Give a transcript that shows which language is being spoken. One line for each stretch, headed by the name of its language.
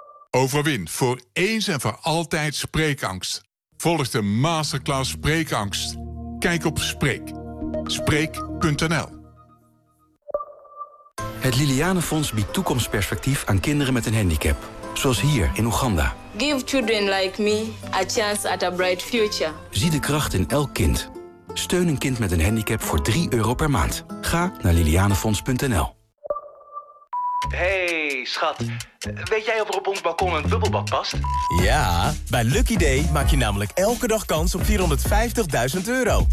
Dutch: Overwin voor eens en voor altijd spreekangst. Volg de masterclass Spreekangst. Kijk op Spreek. Spreek.nl. Het Lilianenfonds biedt toekomstperspectief aan kinderen met een handicap. Zoals hier in Oeganda.
English: Give children like me a chance at a bright future.
Dutch: Zie de kracht in elk kind. Steun een kind met een handicap voor 3 euro per maand. Ga naar lilianenfonds.nl. Hey, schat. Weet jij of er op ons balkon een bubbelbad past? Ja, bij Lucky Day maak je namelijk elke dag kans op 450.000 euro.